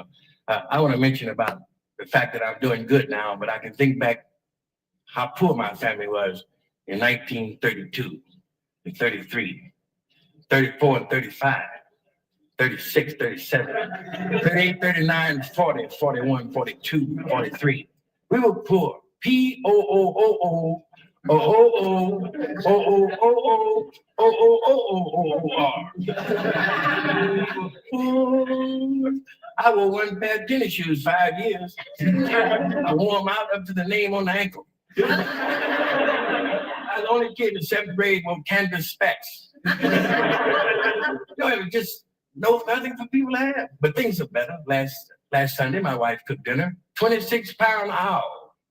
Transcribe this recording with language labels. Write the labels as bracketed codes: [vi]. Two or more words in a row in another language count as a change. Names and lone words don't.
[en] I want to mention about the fact that I'm doing good now, but I can think back how poor my family was in 1932, and 33, 34 and 35, 36, 37, 38, 39, 40, 41, 42, 43. We were poor. P-O-O-O-O. O-O-O-O-O-O-O-O-O-O-O-R. I wore one pair of tennis shoes 5 years. I wore them out up to the name on the ankle. I was the only kid in 7th grade with canvas specs. It was just nothing for people to have. But things are better. Last Sunday, my wife cooked dinner, 26-pound owl.